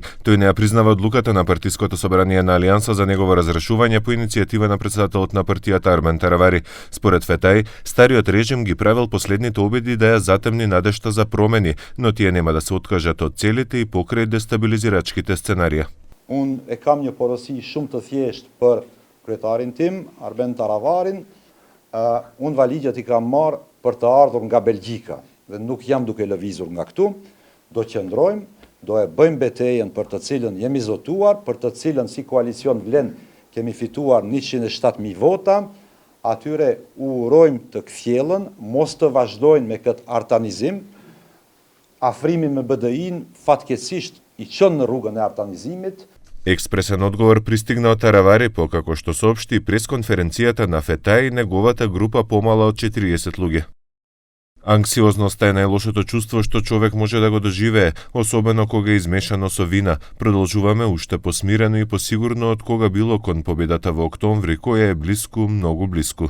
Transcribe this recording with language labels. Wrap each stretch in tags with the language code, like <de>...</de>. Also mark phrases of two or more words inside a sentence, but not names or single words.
<mk>Тој не ја признава одлуката на партиското собрание на Алијанса за негово разрешување по иницијатива на претседателот на партијата Армен Таравари. Според Фетај, стариот режим ги правил последните обиди да ја затемни надежта за промени, но тие нема да се откажат од целите и покрај дестабилизирачките сценарија.</mk> <sq>Unë e kam një porosi shumë të thjeshtë për kryetarin tim, Arben Taravarin. Unë valigjet I kam marrë për të ardhur nga Belgjika dhe nuk jam duke lëvizur nga këtu. Do qëndrojmë, do e bëjmë betejën për të cilën jemi zotuar, për të cilën si koalicion Vlen kemi fituar 107.000 vota. Atyre u urojmë të kthjellën, mos të vazhdojnë me këtë artanizim. Afrimi me BDI-n fatkeqësisht I çon në rrugën e artanizimit.</sq> <mk>Експресен одговор пристигна од Таравари покако што соопшти пресконференцијата на Фетај и неговата група помала од 40 луѓе. Анксиозноста е најлошото чувство што човек може да го доживее, особено кога е измешано со вина. Продолжуваме уште посмирено и посигурно од кога било кон победата во октомври, која е блиску, многу блиску.</mk>